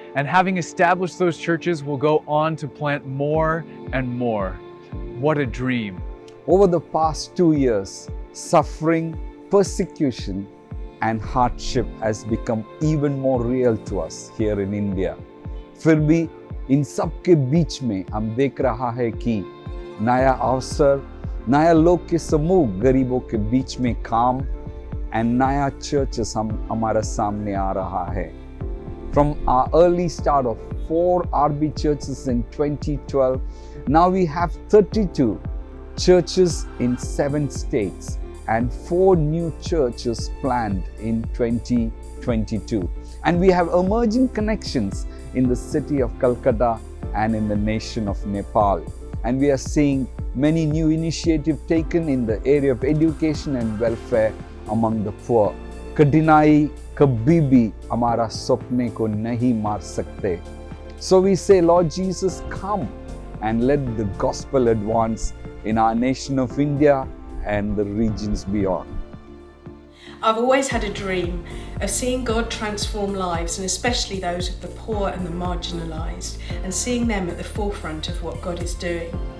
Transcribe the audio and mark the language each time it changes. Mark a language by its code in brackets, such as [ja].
[en] And having established those churches, will go on to plant more and more. What a dream. Over the past 2 years, suffering, persecution, and hardship has become even more real to us here in India. [hi] फिर भी इन सब के बीच में हम देख रहा है कि नया अवसर, नया लोग के समूह गरीबों के बीच में काम and नया churches हमारे सामने आ रहा है. [en] From our early start of 4 RB churches in 2012, now we have 32 churches in 7 states and 4 new churches planned in 2022. And we have emerging connections in the city of Calcutta and in the nation of Nepal. And we are seeing many new initiatives taken in the area of education and welfare among the poor. [hi] कठिनाई कभी भी हमारा सपने को नहीं मार सकते. [en] So we say, Lord Jesus, come and let the gospel advance in our nation of India and the regions beyond. I've always had a dream of seeing God transform lives, and especially those of the poor and the marginalised, and seeing them at the forefront of what God is doing.